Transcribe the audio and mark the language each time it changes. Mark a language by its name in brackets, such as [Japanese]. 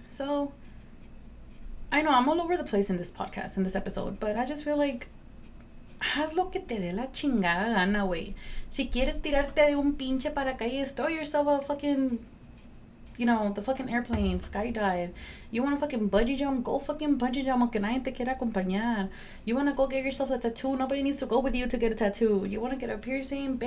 [English] So, I know I'm all over the place in this podcast, in this episode. But I just feel like, [Spanish] haz lo que te dé la chingada gana, güey. Si quieres tirarte de un pinche paracaídas, [English] throw yourself a fucking, the fucking airplane, skydive. You want to fucking bungee jump? Go fucking bungee jump, [Spanish] aunque nadie te quiera acompañar. [English] You want to go get yourself a tattoo? Nobody needs to go with you to get a tattoo. You want to get a piercing?